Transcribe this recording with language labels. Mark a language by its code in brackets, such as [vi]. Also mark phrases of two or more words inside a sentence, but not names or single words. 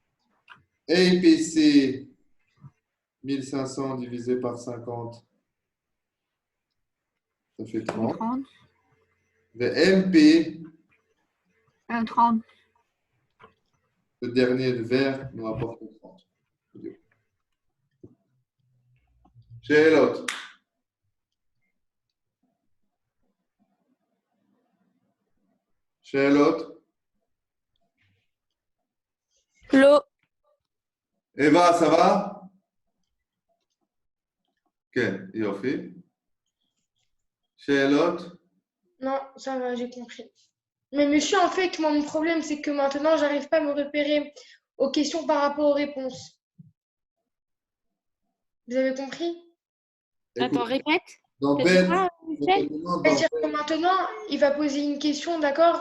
[fr] APC, 1500 divisé par 50, ça fait 30. 30. Le MP, 30. le dernier de vert, nous rapporte 30. [he] שאלות. שאלות? לא. [fr] Eva, ça va? [he] כן, יופי. שאלות? [fr] Non, ça va, j'ai compris. Mais monsieur, en fait, moi, mon problème, c'est que maintenant, j'arrive pas à me repérer aux questions par rapport aux réponses. Vous avez compris? Attends, répète. Dans T'as bête, dit quoi, Michel? C'est-à-dire que maintenant, il va poser une question, d'accord?